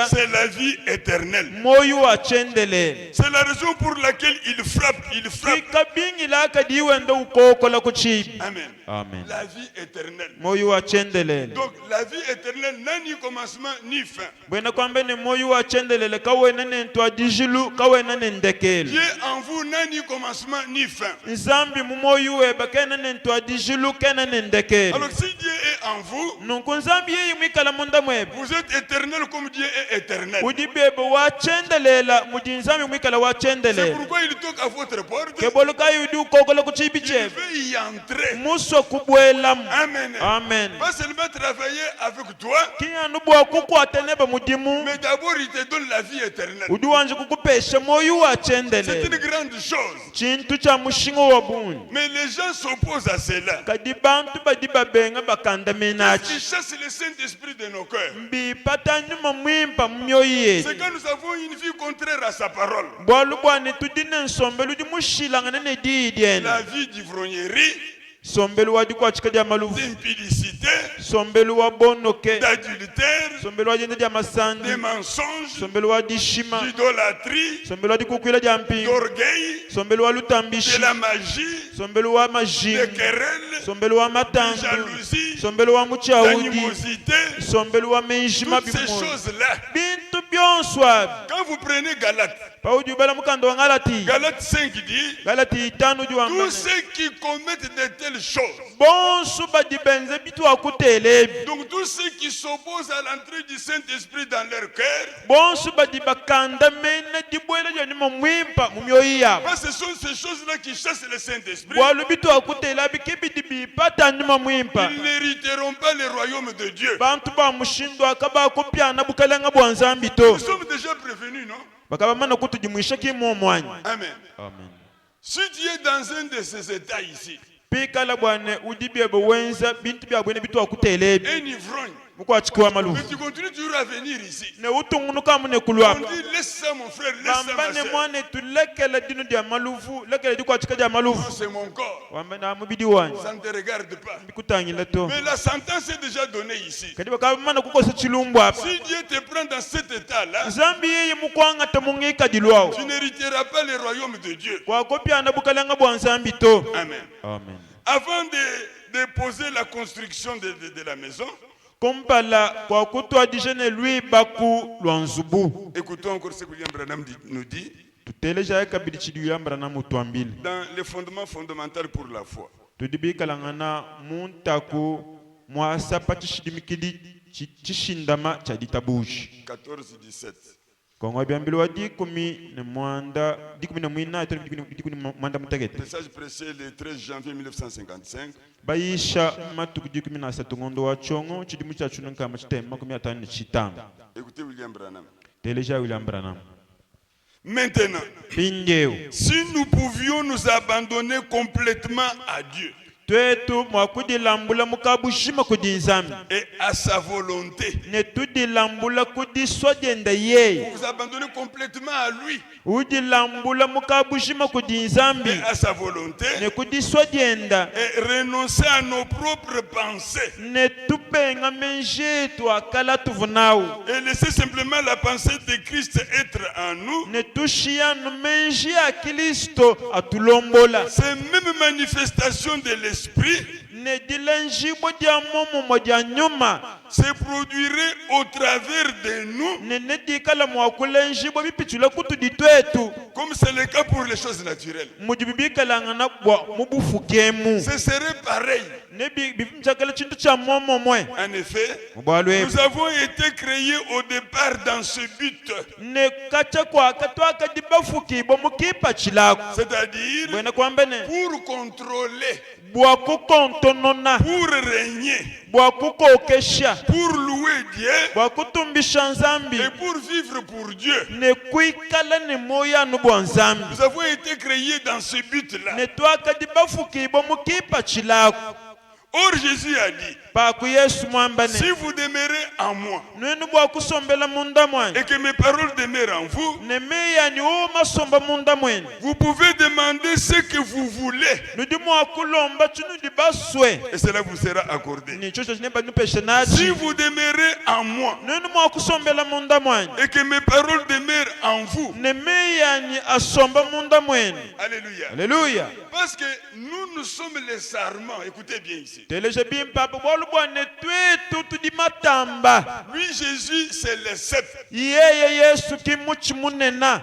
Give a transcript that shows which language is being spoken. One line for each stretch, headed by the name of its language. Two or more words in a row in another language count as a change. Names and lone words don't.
French: c'est la vie éternelle.
Luba-Lulua: moyo wachendelele
French: C'est la raison pour laquelle il frappe.
Luba-Lulua: ikabingila kadi wenda ukokola kuchibi.
French: Amen.
Luba-Lulua: Amen.
French: La vie éternelle.
Luba-Lulua: Moyo wachendelele
French: Donc la vie éternelle n'a ni commencement ni fin.
Luba-Lulua: bwena kwambe ni moyo wachendelele kawena nentwa dijilu kawena nendekele
French: Dieu en vous n'a ni commencement ni fin.
Luba-Lulua: nzambi mumoyo weba kena nentwa dijilu kena nendekele
French: Alors si Dieu est en vous,
Luba-Lulua: nunku nzambi yeyi mwikala munda mwebe
French: vous êtes éternel comme Dieu est éternel.
Luba-Lulua: udi bebe wachendelela mudi nzambi mwikala
French: C'est
Luba-Lulua: wachendelela
French: pourquoi il toque à votre porte.
Luba-Lulua: kebolo kayudi ukokola kuchibi
French: Il
Luba-Lulua: chebe
French: veut y entrer.
Luba-Lulua: muso kubwelamu.
French: Amen.
Luba-Lulua: Amen.
French: Pas seulement travailler avec toi,
Luba-Lulua: kiyanu bwakukwata nebe mudimu
French: mais d'abord il te donne la vie éternelle.
Luba-Lulua: udi wanje kukupesha moyo
French: C'est
Luba-Lulua: wachendelela
French: une grande chose.
Luba-Lulua: chintu cha mushingo wa buni
French: Mais les gens s'opposent à cela.
Luba-Lulua: kadi bantu badi babenga bakanda
French: Qui
Luba-Lulua: menachi
French: chasse le Saint-Esprit de nos cœurs.
Luba-Lulua: mbipata nyuma mwimpa mumyoyo yetu
French: C'est quand nous avons une vie contraire à sa parole.
Luba-Lulua: bwalu bwane tudine nsombelu di mushilangana ne diidyene
French: La vie d'ivrognerie,
Luba-Lulua: sombelu wadi kwachika dia maluvu
French: d'impudicité,
Luba-Lulua: sombelu wa bonoke
French: d'adultère,
Luba-Lulua: sombelu wadi dia masandi
French: de mensonges,
Luba-Lulua: sombelu wadi shima
French: d'idolâtrie,
Luba-Lulua: sombelu wadi kukwila dia mpingo
French: d'orgueil,
Luba-Lulua: sombelu wa
French: de
Luba-Lulua: lutambishi
French: la magie,
Luba-Lulua: sombelu wa
French: de
Luba-Lulua: majingu
French: querelles,
Luba-Lulua: sombelu wa
French: de
Luba-Lulua: matandu
French: jalousie,
Luba-Lulua: sombelu wa muchaudi
French: d'animosité,
Luba-Lulua: sombelu wa menjima
French: toutes ces
Luba-Lulua: bimoyo
French: choses-là.
Luba-Lulua: bintu byonswabi
French: Quand vous prenez Galates,
Luba-Lulua: paudi ubala mukando wa ngalati
French: Galates 5 dit,
Luba-Lulua: galati itanu
French: tous
Luba-Lulua: juwambane
French: ceux qui commettent de telles choses,
Luba-Lulua: bonsu badibenze bitu akutelebi
French: donc tous ceux qui s'opposent à l'entrée du Saint-Esprit dans leur cœur,
Luba-Lulua: bonsu badi bakanda mene dibwele janima mwimpa mumyoyi yabo
French: parce que ce sont ces choses-là qui chassent le Saint-Esprit.
Luba-Lulua: bwalu bitu akutelabi kibidi bipata nyuma mwimpa
French: Ils n'hériteront pas le royaume de Dieu.
Luba-Lulua: bantu ba mushindo akaba kupyana bukalenga bwa nzambi to
French: Nous sommes déjà prévenus, non?
Luba-Lulua: bakaba mana kutujimwisha kimo omwanya.
French: Amen.
Luba-Lulua: Amen.
French: Si tu es dans un de ces états ici,
Luba-Lulua: pikala bwane udibye bwenza bintu bya bwene bitu akutelebi
French: un ivrogne,
Luba-Lulua: mukwachikiwa
French: mais
Luba-Lulua: malufu
French: tu continues toujours à venir ici.
Luba-Lulua: ne utungunuka mune
French: On
Luba-Lulua: kulwapa
French: dit laisse ça mon frère, laisse ça ma
Luba-Lulua: bambane
French: soeur.
Luba-Lulua: mwane tulekele dinu dia malufu lekele dikwachika dia malufu
French: C'est mon corps.
Luba-Lulua: wambane amubidi wanje
French: Ça ne te regarde pas.
Luba-Lulua: bikutangile to
French: Mais la sentence est déjà donnée ici.
Luba-Lulua: kadi bakaba mana kukosa chilumbu apa
French: Si Dieu te prend dans cet état-là,
Luba-Lulua: nzambi yeye mukwangata mungikadi lwawo
French: tu n'hériteras pas le royaume de Dieu.
Luba-Lulua: kwakopyana bukalenga bwa nzambi to.
French: Amen.
Luba-Lulua: Amen.
French: Avant de poser la construction de la maison,
Luba-Lulua: kumpala kwakutwadije ne lwibaku lwa nzubu
French: écoutons encore ce que William Branham nous dit
Luba-Lulua: tutelejaye kabili chidiyambara na mutwambili
French: dans les fondements fondamentaux pour la foi.
Luba-Lulua: tudibikalangana muntaku mwasapa chishidimikidi chishindama cha ditabuji
French: 14-17.
Luba-Lulua: kongwa byambili wa dikumi ne mwanda dikumi ne mwina dikumi ne mwanda mutegete
French: Message prêché le 13 janvier 1955.
Luba-Lulua: bayisha matuku dikumi na satu ngondo wa chongo chidimu cha chununka machitema 55.
French: Écoutez William Branham.
Luba-Lulua: Teleja William Branham
French: Maintenant,
Luba-Lulua: pindeo
French: si nous pouvions nous abandonner complètement à Dieu,
Luba-Lulua: twetu mwakudilambula mukabushima kudi nzambi
French: et à sa volonté.
Luba-Lulua: ne tudilambula kudi swagenda yeye
French: Vous vous abandonnez complètement à lui
Luba-Lulua: udilambula mukabushima kudi nzambi
French: et à sa volonté
Luba-Lulua: ne kudi swagenda
French: et renoncer à nos propres pensées
Luba-Lulua: ne tupenga menjetu akala tuvunawu
French: et laisser simplement la pensée de Christ être en nous.
Luba-Lulua: ne tushiyanu menji ya Kristo atulombola
French: Ces mêmes manifestations de l'esprit
Luba-Lulua: ne dilenjibo dia momo dia nyuma
French: se produiraient au travers de nous,
Luba-Lulua: ne nedikala mwakulenjibo bipitula kutu ditwetu
French: comme c'est le cas pour les choses naturelles.
Luba-Lulua: mujibibikala na bwa mubufukemu
French: Ce serait pareil.
Luba-Lulua: ne bimchakala chintu cha momo mwe
French: En effet,
Luba-Lulua: mubwalwe
French: nous avons été créés au départ dans ce but,
Luba-Lulua: ne kacha kwa katwa kadibafuki bo mukipa chilako
French: c'est-à-dire
Luba-Lulua: bwena kwambene
French: pour contrôler,
Luba-Lulua: bwa kukontonona
French: pour régner,
Luba-Lulua: bwa kukokesha
French: pour louer Dieu
Luba-Lulua: bwa kutumbisha nzambi
French: et pour vivre pour Dieu.
Luba-Lulua: ne kuikala ne moya nu bwa nzambi
French: Nous avons été créés dans ce but-là.
Luba-Lulua: ne twakadibafuki bo mukipa chilako.
French: Or, Jésus a dit,
Luba-Lulua: Paku Yesu mwambane
French: si vous demeurez en moi
Luba-Lulua: nwenu bwa kusombela munda mwenu
French: et que mes paroles demeurent en vous,
Luba-Lulua: ne meya ni o masomba munda mwenu
French: vous pouvez demander ce que vous voulez
Luba-Lulua: nudi mwakulomba chinu di baswe
French: et cela vous sera accordé.
Luba-Lulua: ni chocho chinemba nupeshe
French: Si
Luba-Lulua: nachi
French: vous demeurez en moi
Luba-Lulua: nwenu mwakusombela munda mwenu
French: et que mes paroles demeurent en vous,
Luba-Lulua: ne meya ni asomba munda mwenu.
French: alléluia.
Luba-Lulua: Haleluya.
French: Parce que nous sommes les sarments, écoutez bien ici.
Luba-Lulua: Teleje bimpapa bolu bwane twetu tudi matamba
French: Lui, Jésus, c'est le cep.
Luba-Lulua: yeye Yesu kimuchi munena